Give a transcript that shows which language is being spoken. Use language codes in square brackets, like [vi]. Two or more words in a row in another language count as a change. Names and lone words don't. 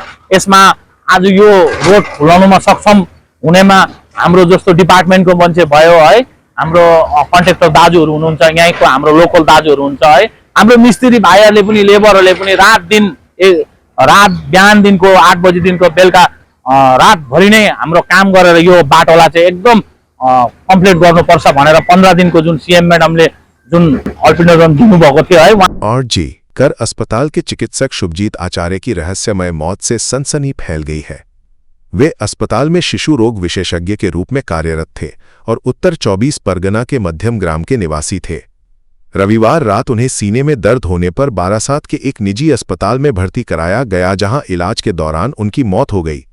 [ne] यसमा आज यो रोड खुलाउनुमा सक्षम हुनेमा हाम्रो जस्तो डिपार्टमेन्टको मान्छे भयो है, हाम्रो कन्ट्र्याक्टर दाजुहरू हुनुहुन्छ, यहीँको हाम्रो लोकल दाजुहरू हुन्छ है, हाम्रो मिस्त्री भाइहरूले पनि, लेबरहरूले पनि रात बिहान दिनको 8 बजी दिनको बेलुका रातभरि नै हाम्रो काम गरेर यो बाटोलाई चाहिँ एकदम कम्प्लिट गर्नुपर्छ भनेर 15 दिनको जुन सीएम मैडमले जुन अल्टिमेटम दिनुभएको थियो है। [hi] और जी कर अस्पताल के चिकित्सक शुभजीत आचार्य की रहस्यमय मौत से सनसनी फैल गई है। वे अस्पताल में शिशु रोग विशेषज्ञ के रूप में कार्यरत थे और उत्तर 24 परगना के मध्यम ग्राम के निवासी थे। रविवार रात उन्हें सीने में दर्द होने पर बारासात के एक निजी अस्पताल में भर्ती कराया गया, जहां इलाज के दौरान उनकी मौत हो गई।